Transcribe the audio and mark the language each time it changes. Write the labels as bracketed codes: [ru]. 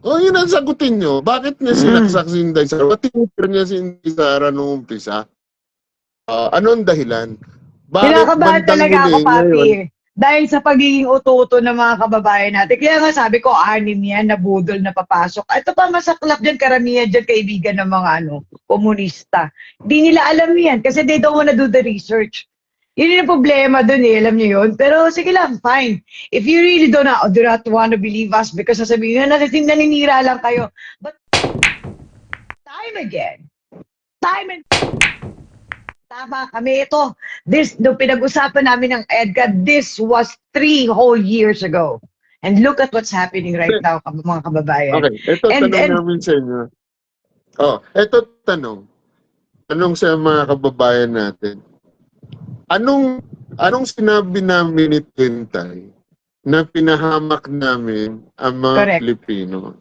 [tl] Yun ang sagutin nyo. Bakit niya sinaksak si Inday Sara? Ba't tinipir niya si Inday Sara noong umpisa? Anong dahilan? Kinakabahan talaga ako, papi. Dahil sa pagiging uto-uto ng mga kababayan natin. Kaya nga sabi ko, 6 yan, nabudol na papasok. Ito pa masaklap dyan, karamihan dyan, kaibigan ng mga komunista. Di nila alam yan kasi [en] they don't wanna do the research. [tl] Yun yung problema dun alam niyo yun. Pero sige lang, fine. [en] If you really do not wanna believe us because [tl] sasabihin nyo, naninira lang kayo. [en] But time and [tl] tama kami ito. Nung pinag-usapan namin ng EDCA, [en] this was 3 whole years ago. And look at what's happening right now, [tl] mga kababayan. Okay, ito tanong namin sa inyo. Ito tanong. Tanong sa mga kababayan natin. Anong sinabi namin ni Tentay na pinahamak namin ang mga Pilipino?